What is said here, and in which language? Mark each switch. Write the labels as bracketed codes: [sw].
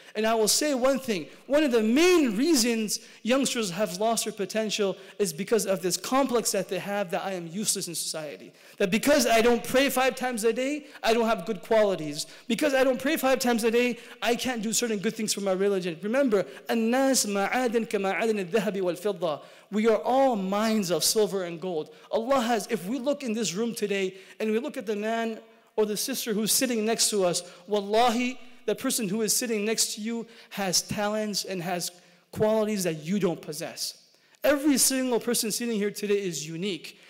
[en] And I will say one thing, one of the main reasons youngsters have lost their potential is because of this complex that they have that I am useless in society. That because I don't pray 5 times a day, I don't have good qualities. Because I don't pray 5 times a day, I can't do certain good things for my religion. Remember, [ar] الناس معادن كمعادن الذهب والفضة. [en] We are all mines of silver and gold. Allah has, if we look in this room today and we look at the man or the sister who's sitting next to us, wallahi, the person who is sitting next to you has talents and has qualities that you don't possess. Every single person sitting here today is unique.